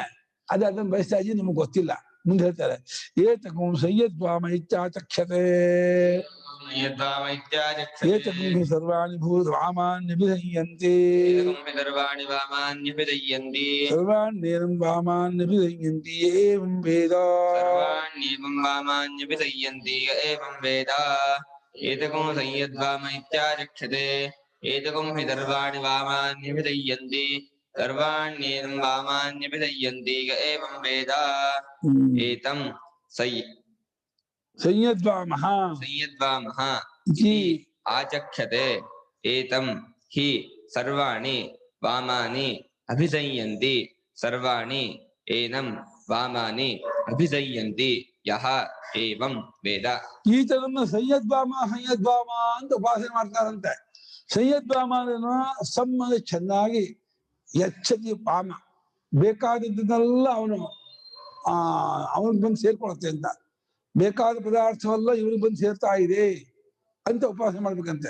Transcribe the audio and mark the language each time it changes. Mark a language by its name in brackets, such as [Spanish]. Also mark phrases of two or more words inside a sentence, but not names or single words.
[Kannada] ಅದನ್ನ ಬಯಸ್ತಾ ಇದ್ದೀವಿ, ನಿಮ್ಗೆ ಗೊತ್ತಿಲ್ಲ. ಮುಂದೆ ಹೇಳ್ತಾರೆ, [Sanskrit] ಏತಕಂ ಸಂಯದ್ವಾಮ ಇತ್ಯಾಚಕ್ಷತೆ ಏತಕಂ ಸರ್ವಾಣಿ ಭೂರ್ವಾಮಾನ್ಯಭಿಧಯ್ಯಂತಿ ಸರ್ವಾಣ್ಯೇನಂ ವಾಮಾನ್ಯಭಿಧಯ್ಯಂತಿ ಏವಂ ವೇದ ಏತಕಂ ಸಂಯದ್ವಾಮ ಇತ್ಯಾಚಕ್ಷತೆ ಏತಕಂ ಹಿ ಸರ್ವಾಣಿ ವಾಮಾನ್ಯಭಿಧಯ್ಯಂತಿ ಸರ್ವಾಣ್ಯೇನಂ ವಾಮಾನ್ಯಭಿಧಯ್ಯಂತಿ ಏವಂ ವೇದ ಏತಂ ಸಂಯದ್ವಾಮಃ ಹಿ ಆಚಕ್ಷತೆ ಏತಂ ಹಿ ಸರ್ವಾಣಿ ವಾಮಾನಿ ಅಭಿಧಯ್ಯಂತಿ ಸರ್ವಾಣಿ ಏನಂ ವಾಮಾನಿ ಅಭಿಧಯ್ಯಂತಿ ಯಹ ಏವಂ ವೇದ. [Kannada] ಈತನನ್ನ ಸಂಯದ್ವಾಮ ಅಂತ ಉಪಾಸನೆ ಮಾಡ್ತಾರಂತೆ. ಸಂಯದ್ವಾಮ ಸಮ್ಮನ ಚೆನ್ನಾಗಿ ಎಚ್ಚತಿ ಪಾಮ ಬೇಕಾದದ್ದನ್ನೆಲ್ಲ ಅವನಿಗೆ ಬಂದು ಸೇರ್ಕೊಳತ್ತೆ ಅಂತ. ಬೇಕಾದ ಪದಾರ್ಥವೆಲ್ಲ ಇವನಿಗೆ ಬಂದು ಸೇರ್ತಾ ಇದೆ ಅಂತ ಉಪಾಸನೆ ಮಾಡ್ಬೇಕಂತೆ.